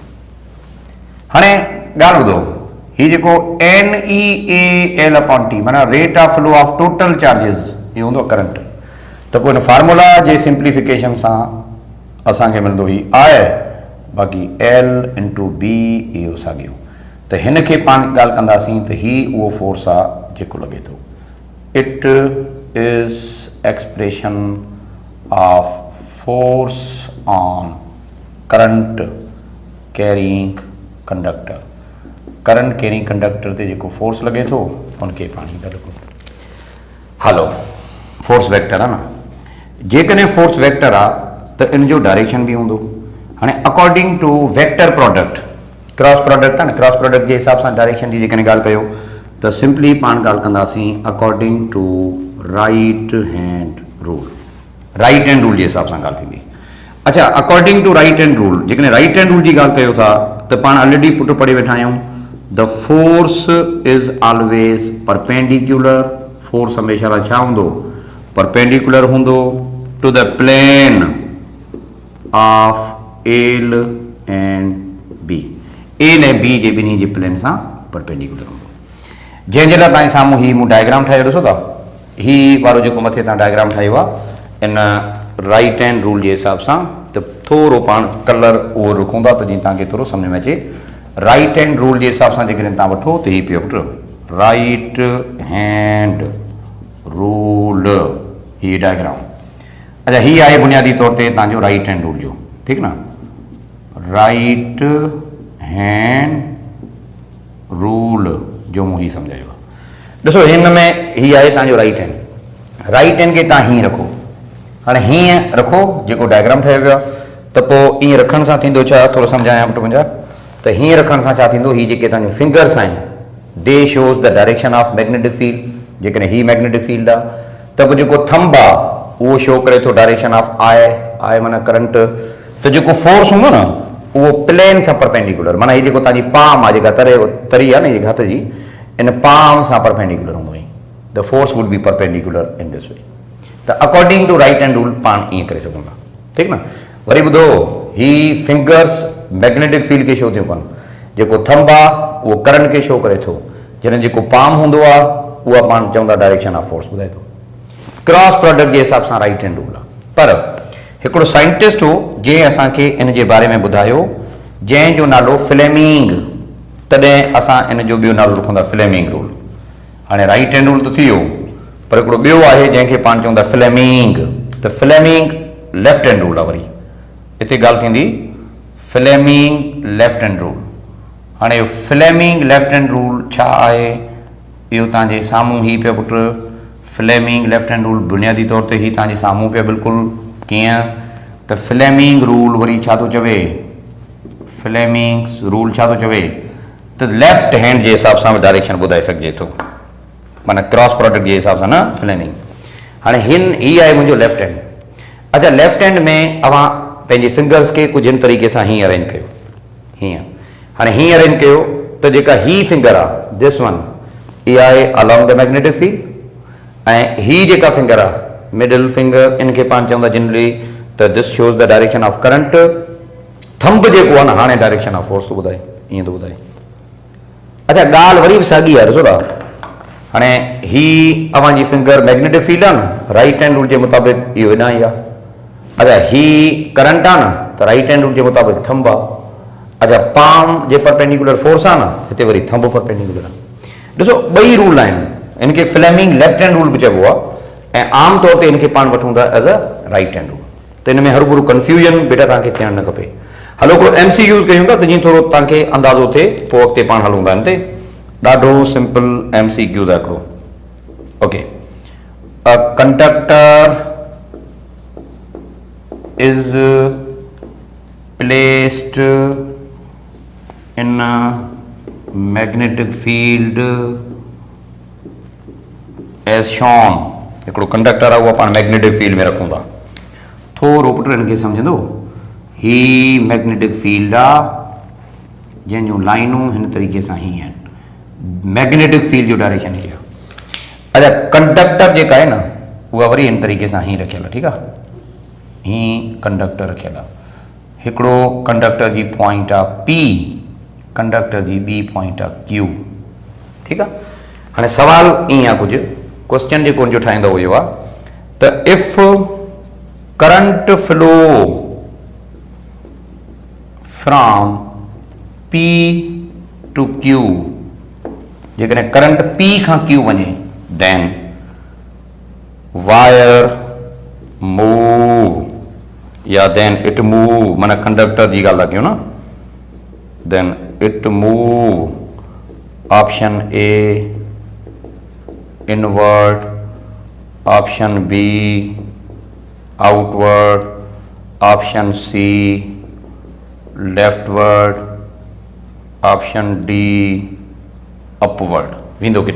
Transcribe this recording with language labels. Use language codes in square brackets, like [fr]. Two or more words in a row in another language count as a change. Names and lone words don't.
[sd] हाणे ॻाल्हि ॿुधो हीउ जेको [en] N E A L upon T [sd] माना [en] rate of flow of total charges [sd] इहो हूंदो आहे करंट। त पोइ हिन फार्मूला जे सिंप्लीफिकेशन सां असांखे मिलंदो ही आहे बाक़ी [en] L into B [sd] इहो साॻियो। त हिन खे पाण ॻाल्हि कंदासीं त हीउ उहो फोर्स आहे जेको लॻे थो। [en] It is expression of force on current carrying conductor. current carrying conductor [sd] ते जेको फोर्स लॻे थो उनखे पाण था लिखूं। हलो [en] force vector [sd] आहे न जेकॾहिं [en] force vector [sd] आहे त इन जो डायरेक्शन बि हूंदो। हाणे [en] according to vector product cross product [sd] आहे न [en] cross product [sd] जे हिसाब सां डायरेक्शन जी जेकॾहिं ॻाल्हि कयो त सिंपली पाण ॻाल्हि कंदासीं [en] according to right hand rule. right hand rule [sd] जे हिसाब सां ॻाल्हि थींदी। अच्छा [en] according to right hand rule [sd] जेकॾहिं [en] right hand rule [sd] जी ॻाल्हि कयो था त पाण ऑलरेडी पुट पढ़ी वेठा आहियूं [en] the force is always perpendicular. [sd] फोर्स हमेशह लाइ छा हूंदो परपेंडिकुलर हूंदो [en] to the plane of L and B. [sd] एल ऐं बी जे ॿिन्ही जे प्लेन सां परपेंडिकुलर हूंदो। जंहिंजे लाइ तव्हांजे साम्हूं हीउ मूं डायग्राम ठाहियो ॾिसो था हीउ वारो जेको मथे तव्हां डायग्राम ठाहियो आहे इन [en] right hand rule [hi] के हिसाब से तो [sd] थोरो पाण कलर उहो रखूंदा त जीअं तव्हांखे थोरो सम्झ में अचे। [en] right hand rule [sd] जे हिसाब सां जेकॾहिं तव्हां वठो त हीअ पियो पुटु [en] right hand rule, [sd] हीअ डायग्राम। अच्छा हीअ आहे बुनियादी तौर ते तव्हांजो [en] right hand rule [sd] जो, ठीकु न। [en] right hand rule [sd] जो मूं हीअ सम्झायो। ॾिसो हिन में हीअ आहे तव्हांजो [en] right hand. right hand [sd] खे तव्हां हीअं रखो, हाणे हीअं रखो जेको डायग्राम ठहियो वियो आहे, त पोइ ईअं रखण सां थींदो छा, थोरो सम्झायां पुटु मुंहिंजा। त हीअं रखण सां छा थींदो, हीअ जेके तव्हांजो फिंगर्स आहिनि [en] they shows the direction of magnetic field. [sd] जेकॾहिं हीअ [en] magnetic field [sd] आहे त पोइ जेको थंब आहे उहो शो करे थो [en] direction of I [sd] माना करंट। त जेको फोर्स हूंदो न उहो प्लेन सां परपेंडिकुलर, माना हीअ जेको तव्हांजी पाम आहे जेका तरी आहे न हीअ हथ जी, इन पाम सां परपेंडिकुलर हूंदो आहे। [en] the force would be perpendicular in this way. त according to right hand rule [sd] पाण ईअं करे सघूं था, ठीकु न। वरी ॿुधो, ही फिंगर्स [en] magnetic field [sd] खे शो थियूं कनि। जेको थंब आहे उहो करंट खे शो करे थो, जॾहिं जेको पाम हूंदो आहे उहा पाण चवंदा [en] direction of force [sd] ॿुधाए थो। [en] cross product [sd] जे हिसाब सां [en] right hand rule [sd] आहे। पर हिकिड़ो साइंटिस्ट हो जंहिं असांखे इन जे बारे में ॿुधायो, जंहिंजो नालो फ्लेमिंग, तॾहिं असां इन जो ॿियो नालो रखूं था फ्लेमिंग रूल। हाणे [en] right hand rule [sd] त थी वियो, पर हिकिड़ो ॿियो आहे जंहिंखे पाण चवंदा फ्लेमिंग। त फ्लेमिंग लेफ्ट हैंड रूल आहे। वरी हिते ॻाल्हि थींदी फ्लेमिंग लेफ्ट हैंड रूल। हाणे फ्लेमिंग लेफ्ट हैंड रूल छा आहे, इहो तव्हांजे साम्हूं ही पियो पुटु फ्लेमिंग लेफ्ट हैंड रूल। बुनियादी तौर ते ही तव्हांजे साम्हूं पियो बिल्कुलु। कीअं त फ्लेमिंग रूल वरी छा थो चवे, फ्लेमिंग रूल छा थो चवे त [en] left hand [sd] जे हिसाब सां डायरेक्शन ॿुधाए सघिजे थो, माना [en] cross product [sd] जे हिसाब सां न फ्लेमिंग। हाणे ही आहे मुंहिंजो [en] left hand. [sd] अच्छा [en] left hand [sd] में अवां पंहिंजे फिंगर्स खे कुझु हिन तरीक़े सां हीअं अरेंज कयो, हीअं। हाणे हीअं अरेंज कयो त जेका ही फिंगर आहे [en] this one, [sd] इहा आहे [en] along the magnetic field. [sd] ऐं ही जेका फिंगर आहे [en] middle finger, [sd] इनखे पाण चवंदा जनरली त [en] this shows the direction of current. [sd] थंब जेको आहे न हाणे [en] direction of force [sd] थो ॿुधाए, ईअं थो ॿुधाए। अच्छा ॻाल्हि वरी बि साॻी आहे, ॾिसो था। हाणे ही अव्हांजी फिंगर [en] magnetic field [sd] आहे न, [en] right hand rule [sd] जे मुताबिक़ इहो हेॾां ई आहे। अच्छा ही करंट आहे न, त [en] right hand rule [sd] जे मुताबिक़ थंब आहे। अच्छा पाम जे परपेंडिकुलर फोर्स आहे न, हिते वरी थंब परपेंडिकुलर आहे। ॾिसो ॿई रूल आहिनि, इनखे फ्लेमिंग लेफ्ट हैंड रूल बि चइबो आहे, ऐं आम तौर ते इनखे पाण वठूं था [en] as a right hand rule. [sd] त इन में हर गुरू कंफ्यूजन बेटा तव्हांखे थियणु न खपे। हलो हिकिड़ो MCQs कयूं था त जीअं थोरो तव्हांखे अंदाज़ो थिए, पोइ अॻिते पाण हलूं था हिन ते। ॾाढो सिंपल MCQs आहे हिकिड़ो। [en] OK, a conductor is placed in a magnetic field as shown। [sd] हिकिड़ो कंडक्टर आहे उहो पाण [en] magnetic field [sd] में रखूं था। थोरो पुट हिनखे सम्झंदो, ही [en] magnetic field [sd] आहे जंहिंजूं लाइनूं हिन तरीक़े सां ही आहिनि। [en] magnetic field [sd] जो डायरेक्शन ही आहे। अच्छा कंडक्टर जेका आहे न उहा वरी हिन तरीक़े सां ही रखियल आहे, ठीकु आहे। ही कंडक्टर रखियल आहे। हिकिड़ो कंडक्टर जी पॉइंट आहे P, कंडक्टर जी ॿी पॉइंट आहे Q, ठीकु आहे। हाणे सवाल ईअं आहे, कुझु क्वेश्चन जेको उनजो ठाहींदो इहो आहे त [en] if current flow from P to Q, [sd] जेकॾहिं करंट P खां Q वञे देन [en] wire move [sd] या [en] then it move, [sd] माना कंडक्टर जी ॻाल्हि था कयूं न, [en] then it move option A inward, option B outward, option C leftward, option D upward [sd] वेंदो किथां।